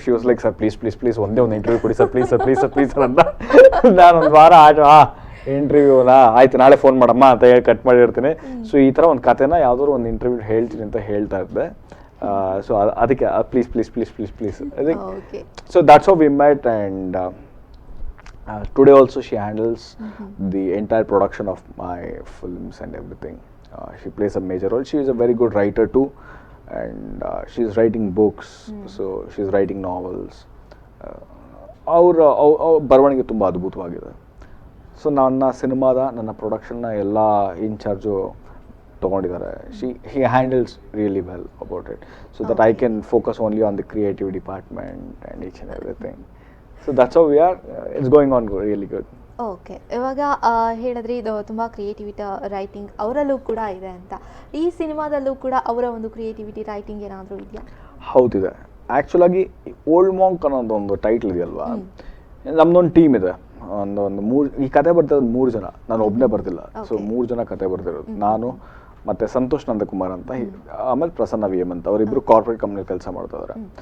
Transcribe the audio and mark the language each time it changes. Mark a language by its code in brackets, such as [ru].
[en] she was like sir please please please [kn] ಒಂದೇ ಒಂದು interview ಕೊಡಿ [en] Sir please sir please sir please sir ಅಂತ. [kn] ನಾನೊಂದು ವಾರ ಇಂಟರ್ವ್ಯೂನಾ ಆಯ್ತು ನಾಳೆ ಫೋನ್ ಮಾಡಮ್ಮ ಅಂತ ಹೇಳಿ ಕಟ್ ಮಾಡಿರ್ತೀನಿ. ಸೊ ಈ ಥರ ಒಂದು ಕಥೆನ ಯಾವುದಾದ್ರು ಒಂದು ಇಂಟರ್ವ್ಯೂ ಹೇಳ್ತೀನಿ ಅಂತ ಹೇಳ್ತಾ ಇದ್ದೆ. ಸೊ ಅದಕ್ಕೆ please please please please please okay. [en] So that's how we met and today also she handles the entire production of my films and everything. She plays a major role. She is a very good writer too, and she's writing books. So she's writing novels. [kn] ಅವ್ರ ಬರವಣಿಗೆ ತುಂಬ ಅದ್ಭುತವಾಗಿದೆ. So ನನ್ನ ಸಿನಿಮಾದ ನನ್ನ ಪ್ರೊಡಕ್ಷನ್ನ ಎಲ್ಲ incharge ತೊಗೊಂಡಿದ್ದಾರೆ. [en] he handles really well about it, so that I can focus only on the creative department and each and everything. So that's how we are. It's going on really good. Okay. [kn] ಇವಾಗ ಹೇಳಿದ್ರೆ ಇದು ತುಂಬ creativity writing ಅವರಲ್ಲೂ ಕೂಡ ಇದೆ ಅಂತ. ಈ ಸಿನಿಮಾದಲ್ಲೂ ಕೂಡ ಅವರ ಒಂದು ಕ್ರಿಯೇಟಿವಿಟಿ ರೈಟಿಂಗ್ ಏನಾದರೂ ಇದೆಯಾ? ಹೌದಿದೆ. ಆ್ಯಕ್ಚುಲಾಗಿ ಓಲ್ಡ್ ಮಾಂಕ್ ಅನ್ನೋದು ಒಂದು ಟೈಟ್ಲ್ ಇದೆಯಲ್ವಾ, ನಮ್ದೊಂದು ಟೀಮ್ ಇದೆ. ಒಂದು ಮೂರು ಈ ಕತೆ ಬರ್ತಿರೋದು 3 ಜನ, ನಾನು ಒಬ್ಬನೇ ಬರ್ತಿಲ್ಲ. ಸೊ 3 ಜನ ಕತೆ ಬರ್ತಿರೋದು, ನಾನು ಮತ್ತು ಸಂತೋಷ್ ನಂದಕುಮಾರ್ ಅಂತ, ಆಮೇಲೆ ಪ್ರಸನ್ನ ವಿ ಎಮ್ ಅಂತ, ಅವರಿಬ್ಬರು ಕಾರ್ಪೊರೇಟ್ ಕಂಪ್ನಿಲಿ ಕೆಲಸ ಮಾಡ್ತಾ ಇದ್ದಾರೆ.